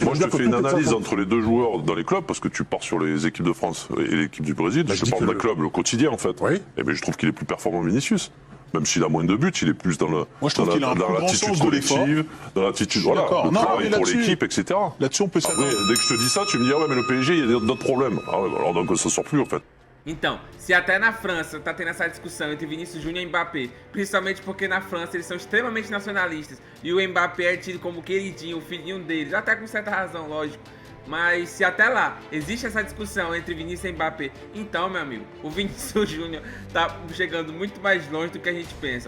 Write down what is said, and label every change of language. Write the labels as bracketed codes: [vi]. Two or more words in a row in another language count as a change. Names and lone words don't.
[fr] Moi, je te fais une analyse entre les deux joueurs dans les clubs, parce que tu pars sur les équipes de France et l'équipe du Brésil. Je te parle d'un club, le quotidien, en fait. Oui. Et bien, je trouve qu'il est plus performant Vinicius. Même s'il a moins de buts, il est plus dans l'attitude collective, dans l'attitude, voilà, le travail pour l'équipe, etc. Là-dessus, on peut savoir. Dès que je te dis ça, tu me dis, ah ouais, mais le PSG, il y a d'autres problèmes. Ah ouais, alors donc ça sort plus, en fait. [pt] Então, se até na França tá tendo essa discussão entre Vinícius Júnior e Mbappé, principalmente porque na França eles são extremamente nacionalistas e o Mbappé é tido como queridinho, o filhinho deles, até com certa razão, lógico. Mas se até lá existe essa discussão entre Vinícius e Mbappé, então, meu amigo, o Vinícius Júnior tá chegando muito mais longe do que a gente pensa.